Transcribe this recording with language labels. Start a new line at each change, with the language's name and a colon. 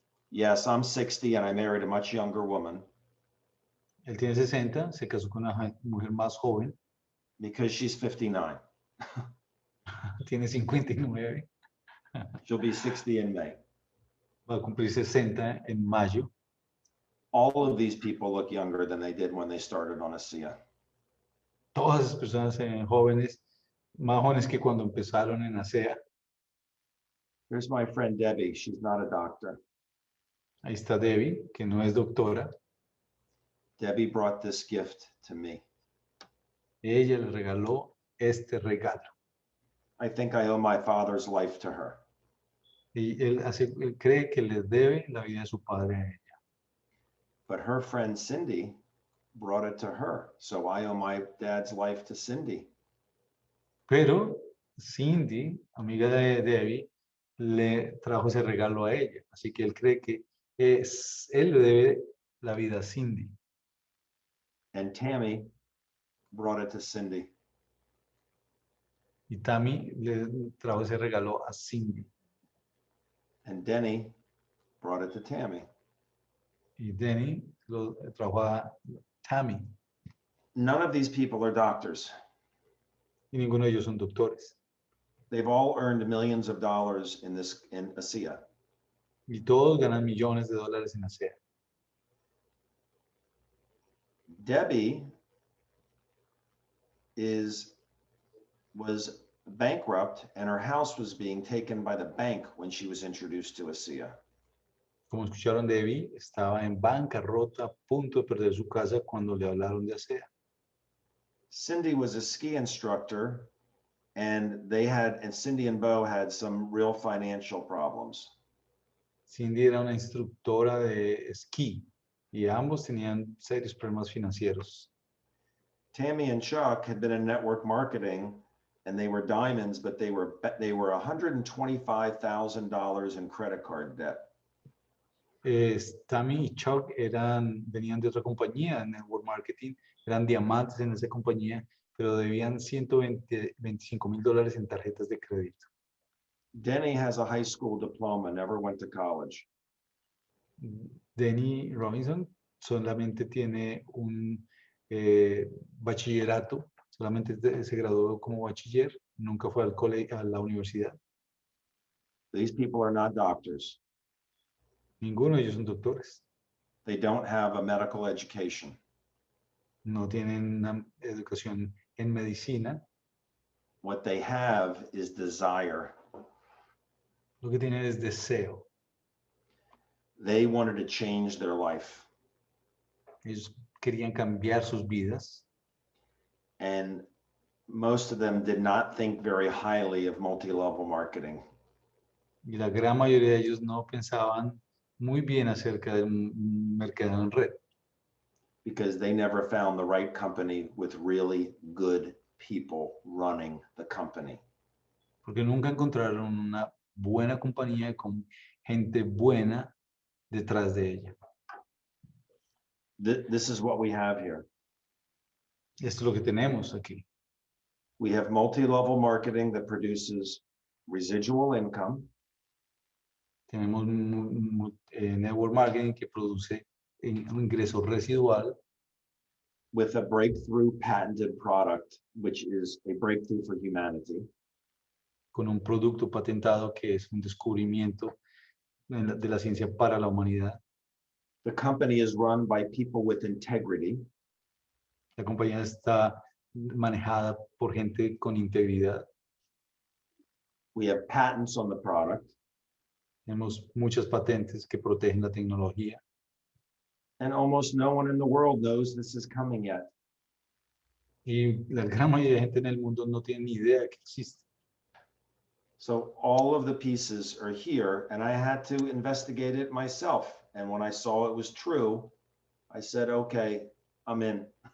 English: Yes, I'm 60 and I married a much younger woman
Spanish: Él tiene 60, se casó con una mujer más joven,
English: because she's 59.
Spanish: tiene 59,
English: She'll be 60 in May.
Spanish: va a cumplir 60 en mayo.
English: All of these people look younger than they did when they started on ASEA.
Spanish: Todas esas personas jóvenes, más jóvenes que cuando empezaron en ASEA.
English: Here's my friend Debbie. She's not a doctor.
Spanish: Ahí está Debbie, que no es doctora.
English: Debbie brought this gift to me.
Spanish: Ella le regaló este regalo.
English: I think I owe my father's life to her.
Spanish: Y él cree que le debe la vida de su padre a ella.
English: But her friend Cindy brought it to her. So I owe my dad's life to Cindy.
Spanish: Pero Cindy, amiga de Debbie, le trajo ese regalo a ella. Así que él cree que él le debe la vida a Cindy.
English: And Tammy brought it to Cindy.
Spanish: Y Tammy le trajo ese regalo a Cindy.
English: And Denny brought it to Tammy.
Spanish: Y Denny lo trajo a Tammy.
English: None of these people are doctors.
Spanish: Y ninguno de ellos son doctores.
English: They've all earned millions of dollars in ASEA.
Spanish: Y todos ganan millones de dólares en ASEA.
English: Debbie was bankrupt and her house was being taken by the bank when she was introduced to ASEA.
Spanish: Como escucharon, Debbie estaba en bancarrota, a punto de perder su casa cuando le hablaron de ASEA.
English: Cindy was a ski instructor and Cindy and Bo had some real financial problems.
Spanish: Cindy era una instructora de esquí y ambos tenían serios problemas financieros.
English: Tammy and Chuck had been in network marketing, and they were diamonds, but they were $125,000 in credit card debt.
Spanish: Tammy y Chuck venían de otra compañía en network marketing, eran diamantes en esa compañía, pero debían $125,000 en tarjetas de crédito.
English: Denny has a high school diploma, never went to college.
Spanish: Denny Robinson solamente tiene un bachillerato, solamente se graduó como bachiller, nunca fue a la universidad.
English: These people are not doctors.
Spanish: Ninguno de ellos son doctores.
English: They don't have a medical education.
Spanish: No tienen una educación en medicina.
English: What they have is desire.
Spanish: Lo que tienen es deseo.
English: They wanted to change their life.
Spanish: Ellos querían cambiar sus vidas.
English: And most of them did not think very highly of multi-level marketing.
Spanish: Y la gran mayoría de ellos no pensaban muy bien acerca del mercado en red.
English: Because they never found the right company with really good people running the company.
Spanish: Porque nunca encontraron una buena compañía con gente buena detrás de ella.
English: This is what we have here.
Spanish: Esto es lo que tenemos aquí.
English: We have multi-level marketing that produces residual income.
Spanish: Tenemos network marketing que produce un ingreso residual.
English: With a breakthrough patented product, which is a breakthrough for humanity.
Spanish: Con un producto patentado que es un descubrimiento de la ciencia para la humanidad.
English: The company is run by people with integrity.
Spanish: La compañía está manejada por gente con integridad.
English: We have patents on the product.
Spanish: Tenemos muchas patentes que protegen la tecnología.
English: And almost no one in the world knows this is coming yet.
Spanish: Y la gran mayoría de gente en el mundo no tiene ni idea de que existe.
English: So all of the pieces are here, and I had to investigate it myself. And when I saw it was true, I said, okay, I'm in.